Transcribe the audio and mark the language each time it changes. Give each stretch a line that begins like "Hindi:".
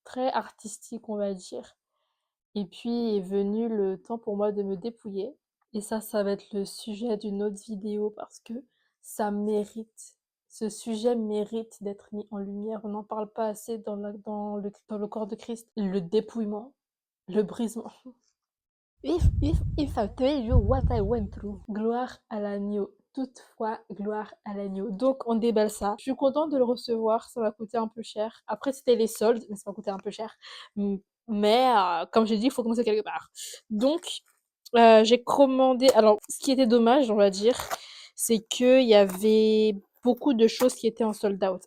French: Très artistique, on va dire. Et puis est venu le temps pour moi de me dépouiller. Et ça va être le sujet d'une autre vidéo parce que ça mérite. Ce sujet mérite d'être mis en lumière. On n'en parle pas assez dans le corps de Christ. Le dépouillement, le brisement.
English: If I tell you what I went through.
French: Gloire à l'agneau. Toutefois, gloire à l'agneau. Donc, on déballe ça. Je suis contente de le recevoir. Ça va coûter un peu cher. Après, c'était les soldes, mais ça va coûter un peu cher. Mais, comme j'ai dit, il faut commencer quelque part. Donc, j'ai commandé. Alors, ce qui était dommage, on va dire, c'est qu'il y avait beaucoup de choses qui étaient en sold out.